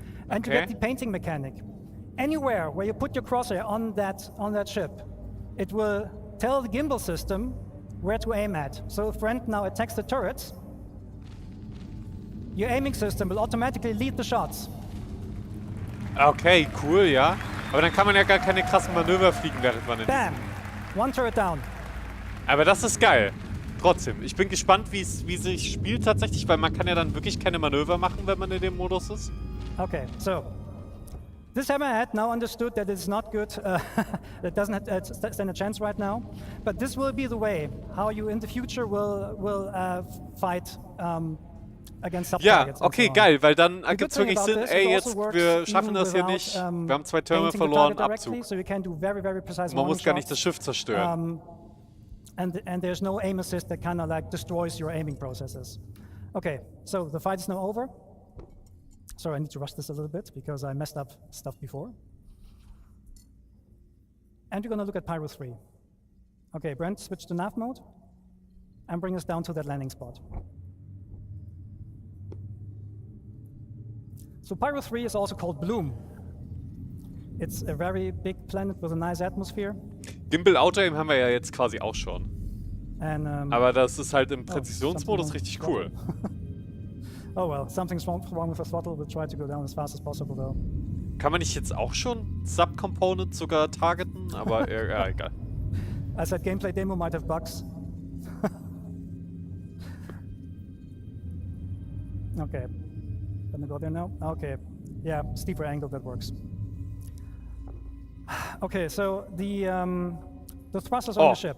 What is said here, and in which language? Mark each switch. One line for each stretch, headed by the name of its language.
English: And you get the painting mechanic. Anywhere where you put your crosshair on that ship, it will tell the gimbal system where to aim at. So if Brent now attacks the turrets, your aiming system will automatically lead the shots. Okay, cool, ja.
German: Aber dann kann man ja gar keine krassen Manöver fliegen, während man in
English: Bam! One turret down.
German: Aber das ist geil. Trotzdem, ich bin gespannt, wie sich spielt tatsächlich, weil man kann ja dann wirklich keine Manöver machen, wenn man in dem Modus ist.
English: Okay, so this hammerhead now understood that it's not good. It doesn't stand a chance right now. But this will be the way how you in the future will fight against sub-targets.
German: Ja, okay, geil, weil dann ergibt es wirklich Sinn, ey, jetzt, wir schaffen das hier nicht, wir haben 2 Türme verloren, Abzug.
English: So you can do very, very precise
German: Man muss gar nicht das Schiff zerstören.
English: And there's no aim assist that kind of like destroys your aiming processes. Okay, so the fight is now over. Sorry, I need to rush this a little bit because I messed up stuff before. And we're going to look at Pyro 3. Okay, Brent, switch to nav mode and bring us down to that landing spot. So Pyro 3 is also called Bloom. It's a very big planet with a nice atmosphere.
German: Gimbal Auto-Aim haben wir ja jetzt quasi auch schon.
English: And,
German: aber das ist halt im Präzisionsmodus richtig cool.
English: Oh well, something's wrong with the throttle. We'll try to go down as fast as possible though.
German: Kann man nicht jetzt auch schon Subcomponents sogar targeten? Aber ja, egal.
English: I said gameplay demo might have bugs. Okay. Gonna go there now? Okay. Yeah, steeper angle, that works. Okay, so the thrusters on the ship.